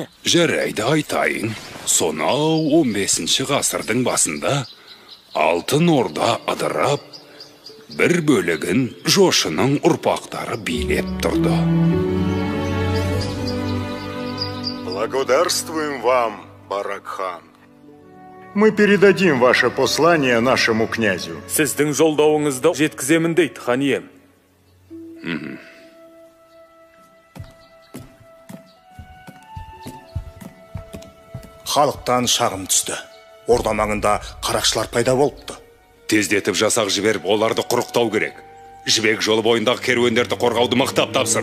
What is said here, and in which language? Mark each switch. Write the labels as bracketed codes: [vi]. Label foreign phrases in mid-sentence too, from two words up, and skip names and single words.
[kk] Жарайды айтайын. Сонау 15 ғасырдың басында Алтын Орда ыдырап, бір бөлігін Жошының ұрпақтары билеп тұрды. [ru] Благодарствуем вам, Барак-хан. Мы передадим ваше послание нашему князю. [kk] Сіздің жолдауыңызды жеткіземін дейді, хан ием. Халықтан шағым түсті. Орда маңында қарақшылар пайда болыпты. Тездетіп жасақ жіберіп, оларды құрықтау керек. Жібек жолы бойындағы керуендерді қорғауды мықтап тапсыр.